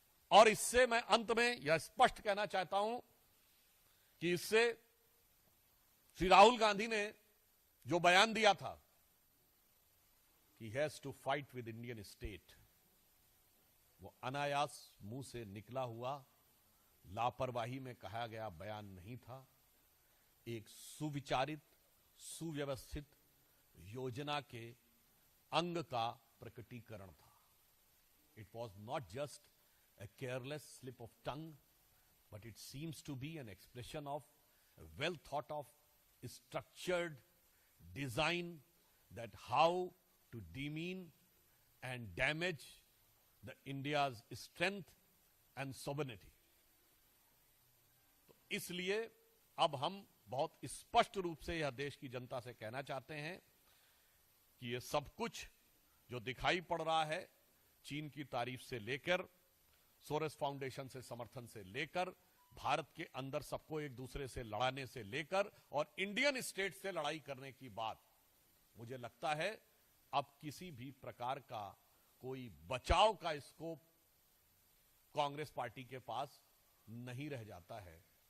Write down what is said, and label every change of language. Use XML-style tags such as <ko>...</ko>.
<hi>और इससे मैं अंत में यह स्पष्ट कहना चाहता हूं कि इससे श्री राहुल गांधी ने जो बयान दिया था कि</hi> <en>has to fight with Indian state,</en> <hi>वो अनायास मुंह से निकला हुआ, लापरवाही में कहा गया बयान नहीं था। एक सुविचारित, सुव्यवस्थित योजना के अंग का प्रकटीकरण था।</hi> <en>It was not just a careless slip of tongue, but it seems to be an expression of a well thought of structured design that how to demean and damage the India's strength and sovereignty.</en> <hi>तो इसलिए अब हम बहुत स्पष्ट रूप से यह देश की जनता से कहना चाहते हैं कि ये सब कुछ जो दिखाई पड़ रहा है, चीन की तारीफ से लेकर, सोरस फाउंडेशन से समर्थन से लेकर, भारत के अंदर सबको एक दूसरे से लड़ाने से लेकर, और इंडियन स्टेट से लड़ाई करने की बात, मुझे लगता है अब किसी भी प्रकार का कोई बचाव का स्कोप कांग्रेस पार्टी के पास नहीं रह जाता है।</hi>